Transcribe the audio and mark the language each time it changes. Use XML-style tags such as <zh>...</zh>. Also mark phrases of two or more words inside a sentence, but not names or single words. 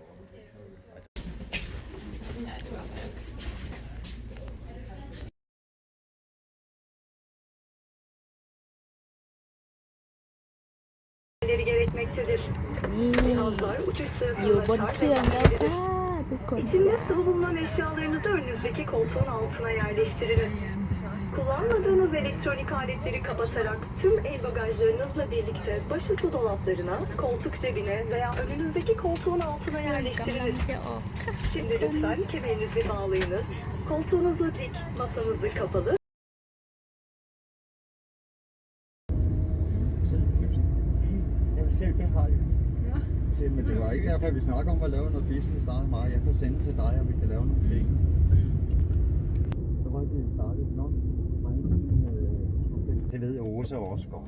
<tr>gerekmektedir.</tr> <th>นี่</th> <tr>Cihazlar uçuş</tr> <th>อยู่</th> <tr>sırasında</tr> <th>บนเครื่อง</th> <tr>şarj</tr> <th>แล้ว</th> <tr>etmektedir.</tr> <th>ค่ะทุกคน</th> <tr>İçinde sıvı bulunan eşyalarınızı önünüzdeki koltuğun altına yerleştiriniz. Kullanmadığınız elektronik aletleri kapatarak tüm el bagajlarınızla birlikte başüstü dolaplarına, koltuk cebine veya önünüzdeki koltuğun altına</tr> <th>กำลัง</th> <tr>yerleştiriniz.</tr> <th>จะออกค่ะ</th> <tr>Şimdi lütfen kemerinizi bağlayınız. Koltuğunuzu dik, masanızı kapalı.</tr> <da>Jeg vil selv beholde. Ja. Men det var ikke derfor, vi snakker om at lave noget business, der er meget. Jeg kan sende til dig, og vi kan lave nogle penge. Så var det startet nok. Det ved Åsa også godt.</da>